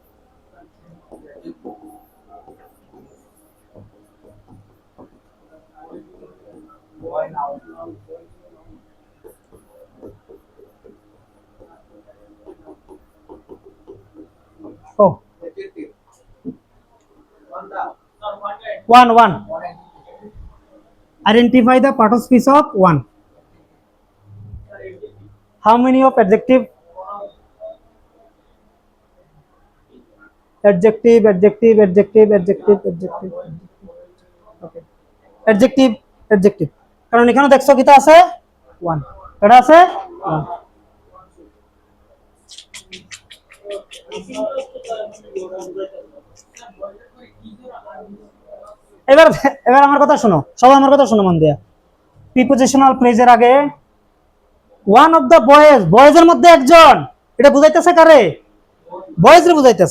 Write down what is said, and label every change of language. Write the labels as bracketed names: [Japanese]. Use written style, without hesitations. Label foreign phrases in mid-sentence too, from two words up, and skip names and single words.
[English] ও one, identify the participle of one, how many of adjective, adjective, adjective, adjective, adjective, adjective, okay, adjective, adjective, [Bangla] কারণ এখানে দেখছো কিটা আছে, one, এটা আছে one। এবার এবার আমার কথা শোনো, সবাই আমার কথা শোনো মন দিয়া। [English] prepositional phraseের [Bangla] আগে [English] one of the boys, [Bangla] বয়েজের মধ্যে একজন, এটা বুঝাইতেছে কারে, বয়েজ রে বুঝাইতেছে।